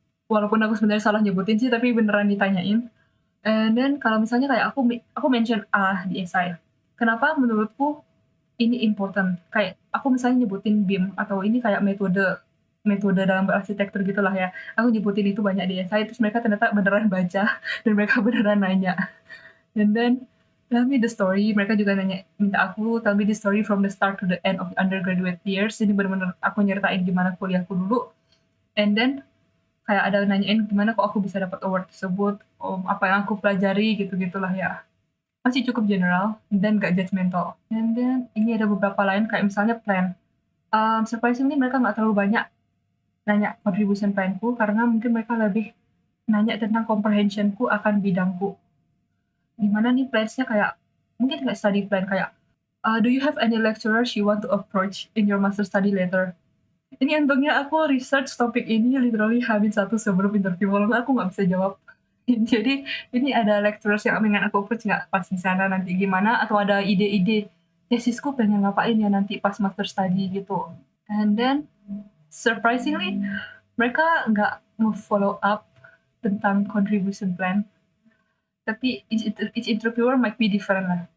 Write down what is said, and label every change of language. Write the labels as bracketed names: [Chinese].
[Indonesian] Walaupun aku sebenarnya salah nyebutin sih, tapi beneran ditanyain. [English] And then [Indonesian] kalau misalnya kayak aku mention A di esai, kenapa menurutku ini important? Kayak aku misalnya nyebutin BIM atau ini kayak metode metode dalam berarsitektur gitulah ya. Aku nyebutin itu banyak di esai, terus mereka ternyata beneran baca dan mereka beneran nanya. [English] And then tell me the story. [Indonesian] Mereka juga minta aku [English] tell me the story from the start to the end of undergraduate years. [Indonesian] Jadi bener-bener aku nyeritain gimana kuliahku dulu. And then kayak ada nanyain gimana kok aku bisa dapat award tersebut, apa yang aku pelajari gitu-gitulah ya. Masih cukup general dan gak judgmental. And then ini ada beberapa lain kayak misalnya plan. Surprisingly mereka nggak terlalu banyak nanya contribution planku karena mungkin mereka lebih nanya tentang comprehensionku akan bidangku. Gimana nih plans-nya kayak mungkin nggak [English] study plan kayak do you have any lecturers you want to approach in your master study later? [Indonesian] Ini untungnya aku research topik ini literally habis satu sebelum interview, walaupun aku nggak bisa jawab. Jadi ini ada lecturers yang pengen aku approach nggak pas di sana nanti gimana, atau ada ide-ide tesisku pengen ngapain ya nanti pas master study gitu. [English] And then surprisingly [Indonesian] mereka nggak [English] follow up tentang contribution plan, tapi each interviewer might be different lah.